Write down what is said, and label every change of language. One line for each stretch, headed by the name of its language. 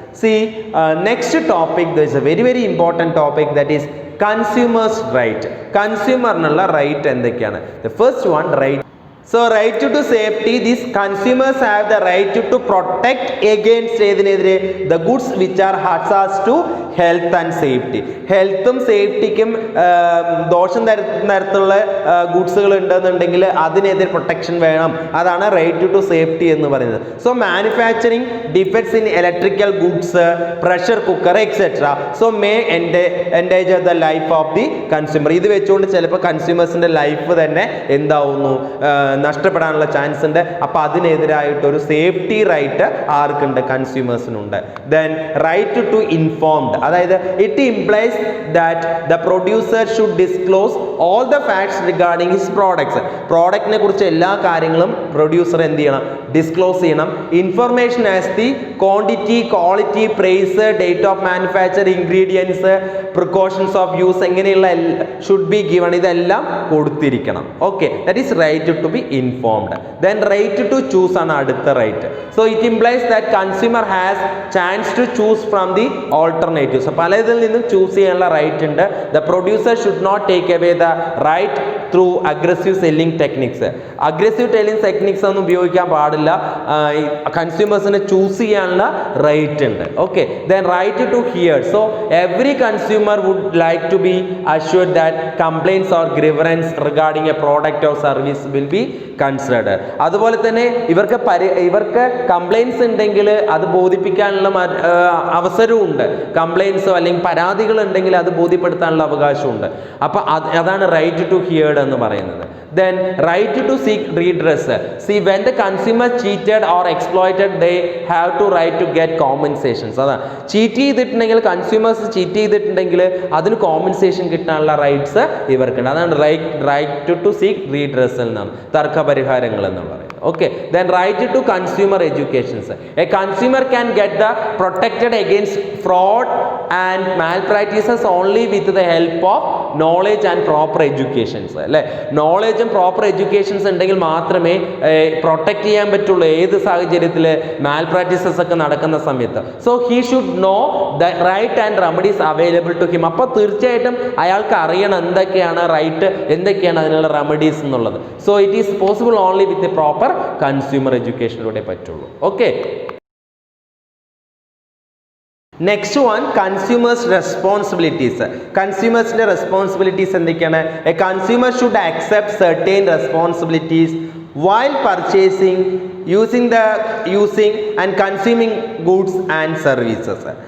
English: See, next topic, there is a very important topic, that is consumers right.
Malayalam: Consumer nalla right endokiyana.
English: The first one, right. So right to safety, these consumers have the right to protect against the goods which are hazardous to health and safety.
Malayalam: ഹെൽത്തും സേഫ്റ്റിക്കും ദോഷം തരത്തിലുള്ള ഗുഡ്സുകൾ ഉണ്ടെന്നുണ്ടെങ്കിൽ അതിനെതിരെ protection വേണം. അതാണ് right to safety എന്ന് പറയുന്നത്.
English: So manufacturing defects in electrical goods, pressure cooker etcetera so may endanger the life of the consumer.
Malayalam: ഇത് വെച്ചുകൊണ്ട് ചിലപ്പോൾ കൺസ്യൂമേഴ്സിന്റെ ലൈഫ് തന്നെ എന്താവുന്നു, നഷ്ടപ്പെടാനുള്ള ചാൻസ് ഉണ്ട്. അപ്പോൾ അതിനെതിരായിട്ടൊരു safety right ആർക്കുണ്ട്? കൺസ്യൂമേഴ്സിനുണ്ട്.
English: Then right to informed, അതായത് it implies that the producer should disclose all the facts regarding his products.
Malayalam: പ്രോഡക്റ്റിനെ കുറിച്ച് എല്ലാ കാര്യങ്ങളും പ്രൊഡ്യൂസർ എന്ത് ചെയ്യണം? ഡിസ്ക്ലോസ് ചെയ്യണം.
English: information as the quantity, quality, price, date of manufacture, ingredients, precautions of use, എങ്ങനെയുള്ള should be given,
Malayalam: ഇതെല്ലാം കൊടുത്തിരിക്കണം.
English: Okay, that is right to be informed. Then right to choose
Malayalam: ആണ് അടുത്ത
English: Right. So it implies that consumer has chance to choose from the alternatives.
Malayalam: പല ഇതിൽ നിന്നും choose ചെയ്യാനുള്ള right ഉണ്ട്.
English: The producer should not take away the right through aggressive selling techniques.
Malayalam: Aggressive selling techniques ഒന്നും ഉപയോഗിക്കാൻ പാടില്ല. കൺസ്യൂമേഴ്സിനെ ചൂസ് ചെയ്യാനുള്ള right ഉണ്ട്.
English: Okay, then right to hear. So every consumer would like to be assured that complaints or grievance regarding a product or service will be considered.
Malayalam: അതുപോലെ തന്നെ ഇവർക്ക് complaints ഉണ്ടെങ്കിൽ അത് ബോധിപ്പിക്കാനുള്ള അവസരവും ഉണ്ട്. കംപ്ലൈൻറ്റ്സോ അല്ലെങ്കിൽ പരാതികൾ ഉണ്ടെങ്കിൽ അത് ബോധ്യപ്പെടുത്താനുള്ള അവകാശമുണ്ട്. അപ്പോൾ അതാണ് റൈറ്റ് ടു ഹിയർഡ് എന്ന് പറയുന്നത്.
English: Then right to seek redress. See, when the consumer cheated or exploited, they have to right to get compensations.
Malayalam: അതാണ് ചീറ്റ് ചെയ്തിട്ടുണ്ടെങ്കിൽ, കൺസ്യൂമേഴ്സ് ചീറ്റ് ചെയ്തിട്ടുണ്ടെങ്കിൽ അതിന് കോമ്പൻസേഷൻ കിട്ടാനുള്ള റൈറ്റ്സ് ഇവർക്കുണ്ട്. അതാണ് റൈറ്റ് ടു സീക്ക് റീഡ്രസൽ എന്നാണ്, തർക്കപരിഹാരങ്ങൾ എന്ന് പറയുന്നത്.
English: Okay, then right to consumer educations. A consumer can get the protected against fraud and malpractices only with the help of knowledge and proper educations.
Malayalam: അല്ലേ, നോളേജും proper educations ഉണ്ടെങ്കിൽ മാത്രമേ protect ചെയ്യാൻ പറ്റുള്ളൂ ഏത് സാഹചര്യത്തിൽ മാൽ പ്രാക്ടീസസ് ഒക്കെ നടക്കുന്ന സമയത്ത്.
English: So he should know the right and remedies available to him.
Malayalam: അപ്പോൾ തീർച്ചയായിട്ടും അയാൾക്ക് അറിയണം എന്തൊക്കെയാണ് റൈറ്റ്, എന്തൊക്കെയാണ് അതിനുള്ള റെമഡീസ് എന്നുള്ളത്.
English: So it is possible only with the proper consumer എഡ്യൂക്കേഷനിലൂടെ പറ്റുള്ളൂ. Okay, next one, consumers responsibilities.
Malayalam: കൺസ്യൂമേഴ്സിൻ്റെ responsibilities എന്തൊക്കെയാണ്?
English: A consumer should accept certain responsibilities while purchasing, using and consuming goods and services.